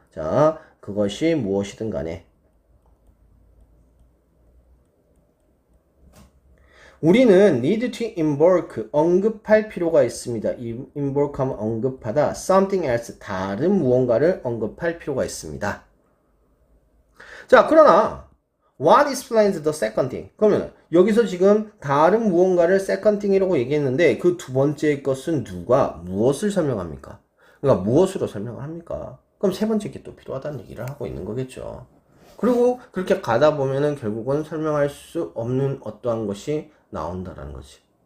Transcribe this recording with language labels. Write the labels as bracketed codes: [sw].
[ko] 자, 그것이 무엇이든 간에 우리는 [en] need to invoke, [ko] 언급할 필요가 있습니다. invoke 하면 언급하다, [en] something else, [ko] 다른 무언가를 언급할 필요가 있습니다. [en] 자, [ko] 그러나 [en] what explains the second thing? [ko] 그러면 여기서 지금 다른 무언가를 [en] second thing [ko] 이라고 얘기했는데 그 두 번째 것은 누가 무엇을 설명합니까? 그러니까 무엇으로 설명을 합니까? 그럼 세 번째 게 또 필요하다는 얘기를 하고 있는 거겠죠. 그리고 그렇게 가다 보면은 결국은 설명할 수 없는 어떠한 것이 나온다라는 거지.